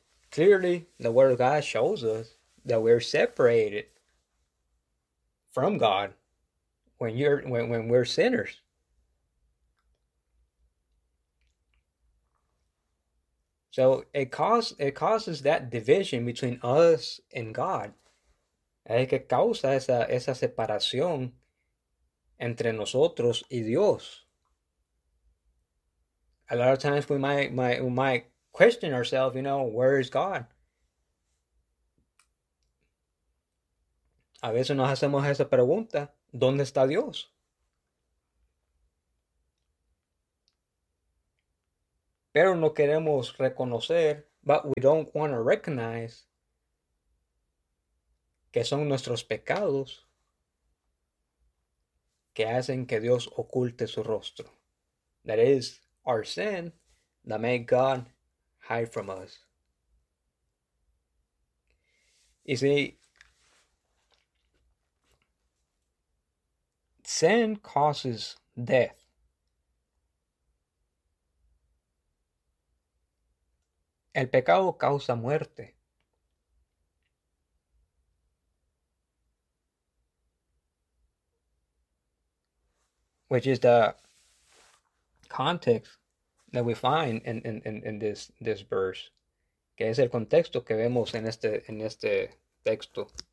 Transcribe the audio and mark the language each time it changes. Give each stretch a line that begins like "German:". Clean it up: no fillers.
English: Clearly, the word of God shows us that we're separated from God when we're sinners. So it causes that division between us and God.
Spanish: Es que causa esa separación entre nosotros y Dios.
English: A lot of times we might question ourselves, you know, where is God?
Spanish: A veces nos hacemos esa pregunta, ¿dónde está Dios? Pero no queremos reconocer,
English: but we don't want to recognize
Spanish: que son nuestros pecados que hacen que Dios oculte su rostro.
English: That is our sin that make God hide from us. You see, sin causes death.
Spanish: El pecado causa muerte.
English: Which is the context that we find in this verse.
Spanish: Que es el contexto que vemos en este texto.